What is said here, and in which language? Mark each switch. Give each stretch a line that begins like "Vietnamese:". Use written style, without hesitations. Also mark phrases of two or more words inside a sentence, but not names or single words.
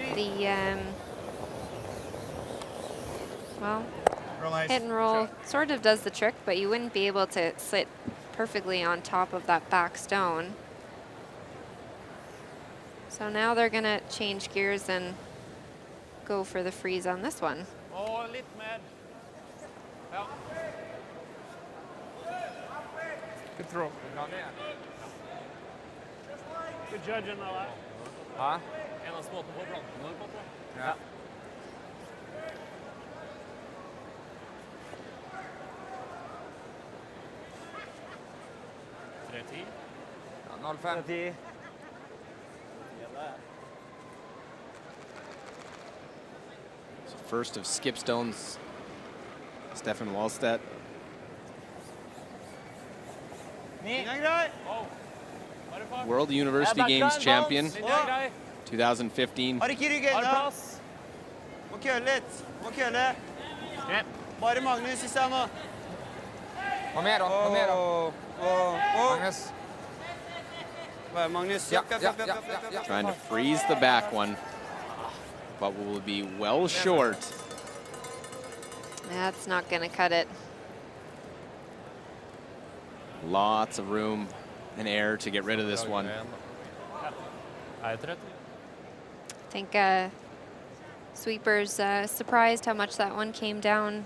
English: Well, hit and roll sort of does the trick, but you wouldn't be able to sit perfectly on top of that back stone. So now they're gonna change gears and go for the freeze on this one.
Norwegian: Og litt mer. Ja.
English: Good throw. Good judging of that.
Norwegian: Ja. En av småten på planten på, tror jeg. Ja. Ja, 0-5.
English: So first of Skipstone's Stefan Wallstedt. World University Games champion, 2015.
Norwegian: Har ikke ryggen da. Må køle litt. Må køle. Bare Magnus i stedet nå. Kom her da, kom her da. Magnus. Bare Magnus. Ja.
English: Trying to freeze the back one, but will be well short. That's not gonna cut it. Lots of room and air to get rid of this one. I think Sweeper's surprised how much that one came down.